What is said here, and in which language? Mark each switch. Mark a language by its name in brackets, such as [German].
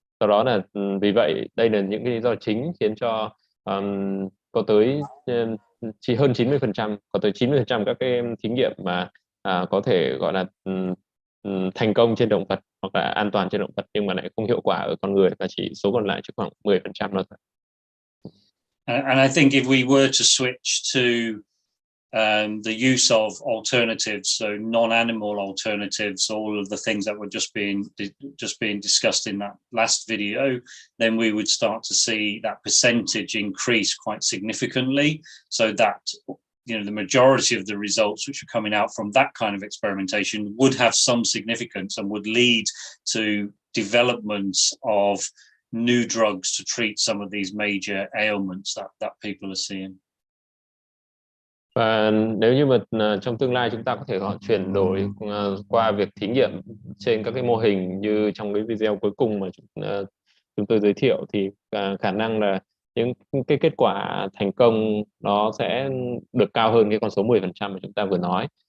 [Vietnamese] Do đó là vì vậy đây là những cái lý do chính khiến cho có tới chỉ hơn 90%, có tới 90% các cái thí nghiệm mà có thể gọi là thành công trên động vật hoặc là an toàn trên động vật, nhưng mà lại không hiệu quả ở con người, và chỉ số còn lại chỉ khoảng 10% thôi. [English] And I think if we were to switch to the use of alternatives, so non-animal alternatives, all of the things that were just being discussed in that last video, then we would start to see that percentage increase quite significantly, so that the majority of the results which are coming out from that kind of experimentation would have some significance and would lead to development of new drugs to treat some of these major ailments that people are seeing. [Vietnamese] Và nếu như mà trong tương lai chúng ta có thể chuyển đổi qua việc thí nghiệm trên các cái mô hình như trong cái video cuối cùng mà chúng tôi giới thiệu, thì khả năng là những cái kết quả thành công nó sẽ được cao hơn cái con số 10% mà chúng ta vừa nói.